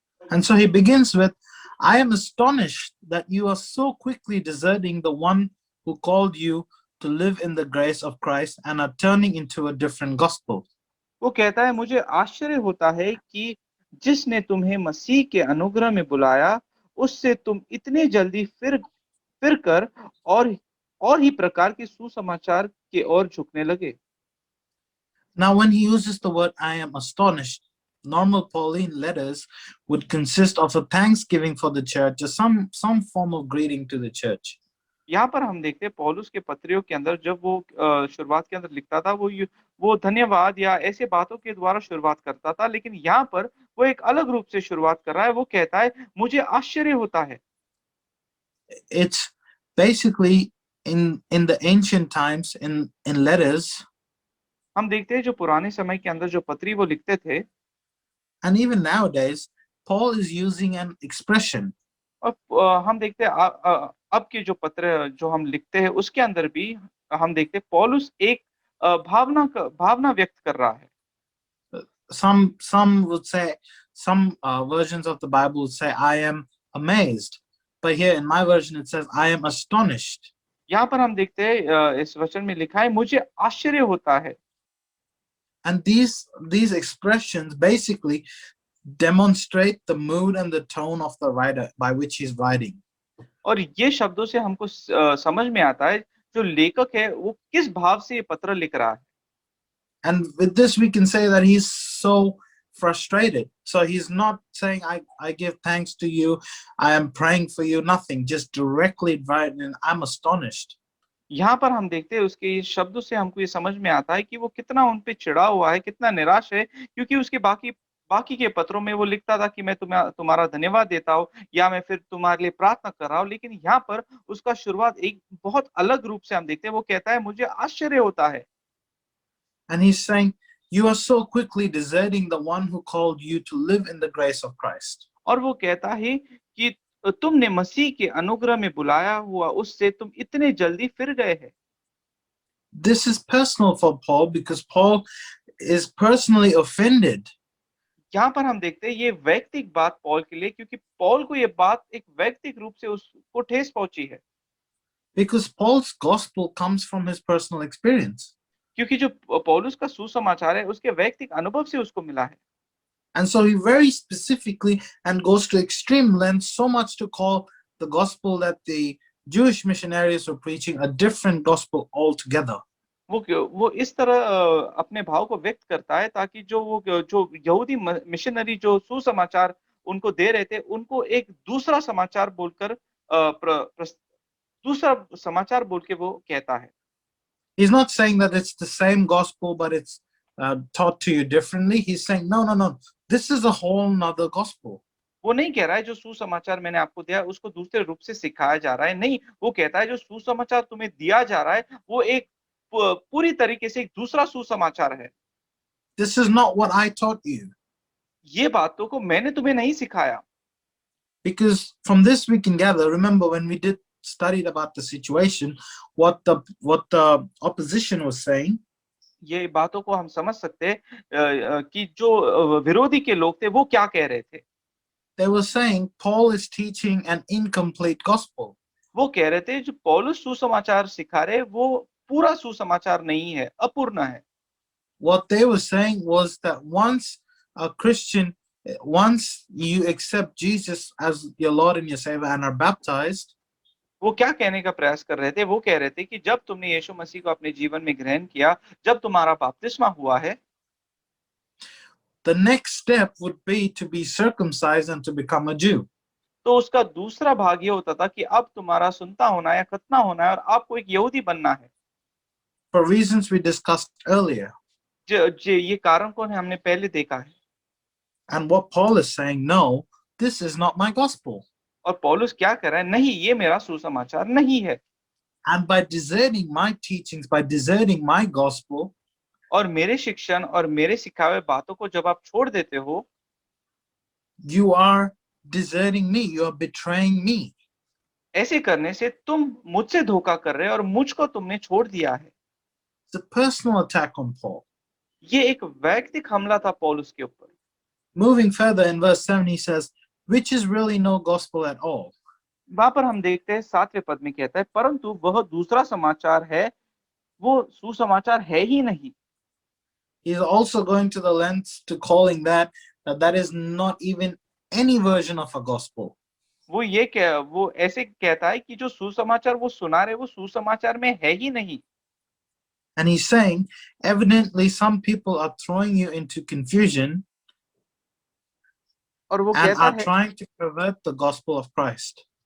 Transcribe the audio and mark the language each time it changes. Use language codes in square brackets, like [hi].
[en] And so he begins with, I am astonished that you are so quickly deserting the one who called you to live in the grace of Christ and are turning into a different gospel. [hi] वो कहता है मुझे आश्चर्य होता है कि जिसने तुम्हें मसीह के अनुग्रह में बुलाया उससे तुम इतने जल्दी फिर कर और ही प्रकार के सुसमाचार के ओर झुकने लगे। [en] Now when he uses the word I am astonished, normal Pauline letters would consist of a thanksgiving for the church or some form of greeting to the church. [hi] यहाँ पर हम देखते हैं पौलुस के पत्रियों के अंदर जब वो शुरुआत के अंदर लिखता था वो धन्यवाद या ऐसे बातों के द्वारा शुरुआत करता था, लेकिन यहाँ पर वो एक अलग रूप से शुरुआत कर रहा है। वो कहता है मुझे आश्चर्य होता है। [en] It's basically in the ancient times in letters, [hi] हम देखते हैं जो पुराने समय के अंदर जो पत्री वो लिखते थे, [en] and even nowadays Paul is using an expression. [hi] और हम देखते हैं अब के जो पत्र जो हम लिखते हैं उसके अंदर भी हम देखते हैं पौलुस एक भावना व्यक्त कर रहा है। [en] Some would say, some versions of the Bible would say I am amazed, but here in my version it says I am astonished. [hi] यहाँ पर हम देखते हैं इस वचन में लिखा है मुझे आश्चर्य होता है। [en] And these expressions basically demonstrate the mood and the tone of the writer by which he's writing. [hi] और ये शब्दों से हमको समझ में आता है जो लेखक है वो किस भाव से ये पत्र लिख रहा है। [en] And with this we can say that he's so frustrated. So he's not saying I give thanks to you, I am praying for you, nothing, just directly writing I'm astonished. [hi] यहाँ पर हम देखते हैं उसके शब्दों से हमको ये समझ में आता है कि वो कितना उन पे चिढ़ा हुआ है, कितना निराश है, क्योंकि उसके बाकी बाकी के पत्रों में वो लिखता था कि मैं तुम्हारा धन्यवाद देता हूँ या मैं फिर तुम्हारे लिए प्रार्थना कर रहा हूँ, लेकिन यहाँ पर उसका शुरुआत एक बहुत अलग रूप से हम देखते हैं। वो कहता है मुझे आश्चर्य होता है, [en] And he's saying, you are so quickly deserting the one who called you to live in the grace of Christ. [hi] और वो कहता है कि तुमने मसीह के अनुग्रह में बुलाया हुआ उससे तुम इतने जल्दी फिर गए हैं। [en] This is personal for Paul because Paul is personally offended. [hi] यहाँ पर हम देखते हैं ये वैयक्तिक बात पौल के लिए, क्योंकि पौल को ये बात एक वैयक्तिक रूप से उसको ठेस पहुंची है, [en] Because Paul's gospel comes from his personal experience. [hi] क्योंकि जो पौलुस का सुसमाचार है उसके वैयक्तिक अनुभव से उसको मिला है। [en] And so he very specifically and goes to extreme lengths, so much to call the gospel that the Jewish missionaries were preaching a different gospel altogether. [hi] वो इस तरह अपने भाव को व्यक्त करता है ताकि जो यहूदी मिशनरी जो सुसमाचार उनको दे रहे थे उनको एक दूसरा समाचार बोलकर दूसरा समाचार बोल के वो कहता है। [en] He's not saying that it's the same gospel, but it's taught to you differently. He's saying, no, no, no, this is a whole nother gospel. [hi] वो नहीं कह रहा है जो सुसमाचार मैंने आपको दिया उसको दूसरे रूप से सिखाया जा रहा है, नहीं, वो कहता है जो सुसमाचार तुम्हें दिया जा रहा है वो एक पूरी तरीके से एक दूसरा सुसमाचार है। [en] This is not what I taught you. [hi] ये बातों को मैंने तुम्हें नहीं सिखाया। [en] Because from this we can gather, remember when we did studied about the situation, what the opposition was saying. [hi] ये बातों को हम समझ सकते हैं कि जो विरोधी के लोग थे वो क्या कह रहे थे। [en] They were saying Paul is teaching an incomplete gospel. [hi] वो कह रहे थे जो पौलुस सुसमाचार सिखा रहे वो पूरा सुसमाचार नहीं है, अपूर्ण है। [en] What they were saying was that once a Christian, once you accept Jesus as your Lord and your Savior and are baptized, [hi] वो क्या कहने का प्रयास कर रहे थे, वो कह रहे थे कि जब तुमने यीशु मसीह को अपने जीवन में ग्रहण किया, जब तुम्हारा बपतिस्मा हुआ है, [en] the next step would be to be circumcised and to become a Jew. [hi] तो उसका दूसरा भाग ये होता था कि अब तुम्हारा सुनता होना या खतना होना है और आपको एक यहूदी बनना है। [en] For reasons we discussed earlier. [hi] ये कारण कौन है हमने पहले देखा है। [en] And what Paul is saying, no, this is not my gospel. [hi] और पौलुस क्या कर रहा है, नहीं, ये मेरा सुसमाचार नहीं है। [en] And by deserting my teachings, by deserting my gospel, [hi] और मेरे शिक्षण और मेरे सिखाए हुए बातों को जब आप छोड़ देते हो, [en] you are deserting me, you are betraying me. [hi] ऐसे करने से तुम मुझसे धोखा कर रहे हो और मुझको तुमने छोड़ दिया है। [en] It's a personal attack on Paul. [hi] ये एक वैयक्तिक हमला था पौलुस के ऊपर। [en] Moving further in verse 7, he says, which is really no gospel at all. [hi] वहां पर हम देखते हैं 7वें पद में कहता है, परंतु वह दूसरा समाचार है, वो सुसमाचार है ही नहीं। [en] He's also going to the lengths to calling that is not even any version of a gospel. [hi] वो ऐसे कहता है कि जो सुसमाचार वो सुना रहे वो सुसमाचार में है ही नहीं। [en] And he's saying, evidently some people are throwing you into confusion [hi] और वो [en] and [hi] कहता [en] are [hi] है, [en] trying to pervert the gospel of Christ.